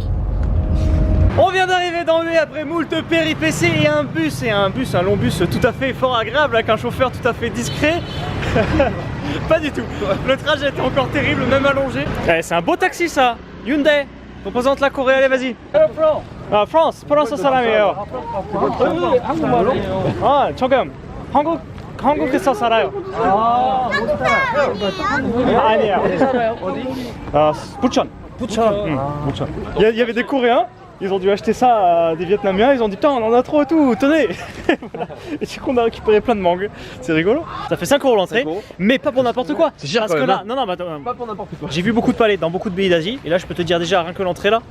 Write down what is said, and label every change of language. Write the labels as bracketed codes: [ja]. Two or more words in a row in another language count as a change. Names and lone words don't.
[fr] On vient d'arriver dans Hue après moult péripéties et un long bus tout à fait fort agréable avec un chauffeur tout à fait discret. Pas du tout. Le trajet était encore terrible, même allongé. Eh, c'est un beau taxi ça. Hyundai. Représente la Corée, allez vas-y. France. [ko] 프랑스 사람이에요. 아, 지금 한국에서 살아요. 아니야. 부천. Bucheon. [fr] Il y avait des Coréens, ils ont dû acheter ça à des Vietnamiens, ils ont dit putain on en a trop et tout, tenez. Voilà. Et du coup on a récupéré plein de mangues, c'est rigolo. Ça fait 5 € l'entrée, mais pas pour n'importe quoi. C'est cher parce quand que même, là, non, pas pour n'importe quoi. J'ai vu beaucoup de palais dans beaucoup de pays d'Asie, et là je peux te dire déjà rien que l'entrée là,